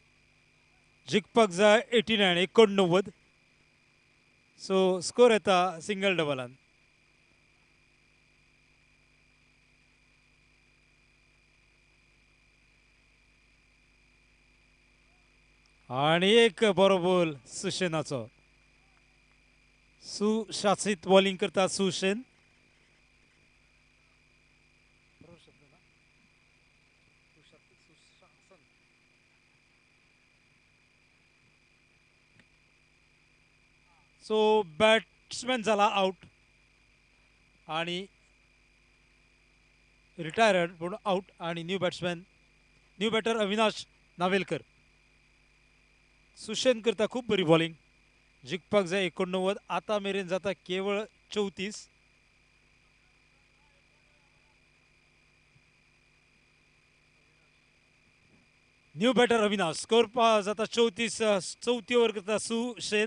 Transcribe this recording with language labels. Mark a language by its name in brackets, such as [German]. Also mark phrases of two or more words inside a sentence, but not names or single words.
[Konkani] जिखपाक जाय 89. सो स्कोर येता सिंगल डबलान. आणि एक बरो बॉल सुशेनाचो. सुशासित बॉलिंग करता सुशेन. सो बॅट्समॅन झाला आउट आणि रिटायर्ड पण आउट. आणि [English] new batter [Konkani] अविनाश नावेलकर. सुशेन करता खूप बरी बॉलिंग. जिखपाक जाय 89. आता मेरेन जाता केवळ 34. [English] new batter [Konkani] अविनाश. स्कोर जाता 34. 4थी ओव्हर करता सुशेन.